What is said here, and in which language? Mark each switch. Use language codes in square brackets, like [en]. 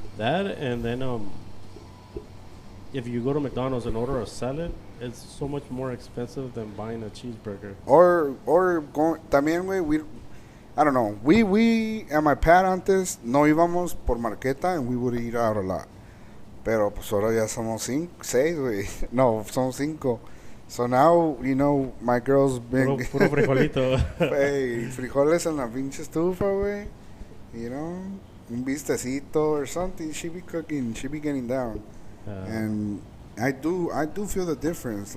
[en] That and then if you go to McDonald's and order a salad, it's so much more expensive than buying a cheeseburger. Or going, también, güey, I don't know. We and my pad [es] antes no íbamos por [en] Marqueta and we would eat out a lot. [es] Pero pues ahora ya somos 6, güey. No, somos 5. [en] So now, you know, my girl's been... [es] Puro frijolito. Hey, frijoles en la pinche estufa, güey. [en] You know, [es] un bistecito [en] or something. She be cooking, she be getting down. And I do feel the difference.